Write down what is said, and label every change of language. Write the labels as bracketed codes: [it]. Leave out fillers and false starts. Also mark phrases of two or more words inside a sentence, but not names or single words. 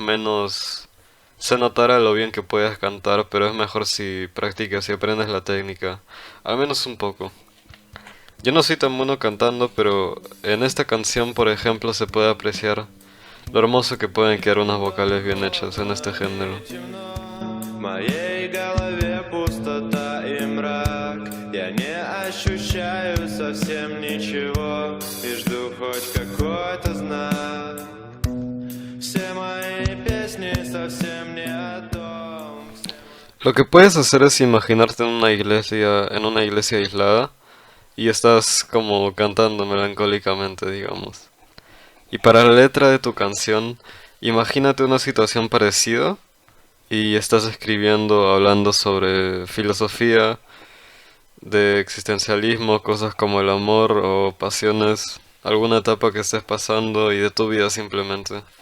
[es] menos se notará lo bien que puedes cantar, pero es mejor si practicas y aprendes la técnica, al menos un poco. Yo no soy tan bueno cantando, pero en esta canción, por ejemplo, se puede apreciar lo hermoso que pueden quedar unas vocales bien hechas en este género. [ru] Моей голове пустота и мрак. Я не ощущаю совсем ничего и жду хоть какой-то знак. Все мои песни совсем не о том. [es] Lo que puedes hacer es imaginarte en una iglesia aislada y estás como cantando melancólicamente, digamos. Y para la letra de tu canción, imagínate una situación parecida y estás escribiendo, hablando sobre filosofía, de existencialismo, cosas como el amor o pasiones, alguna etapa que estés pasando y de tu vida simplemente.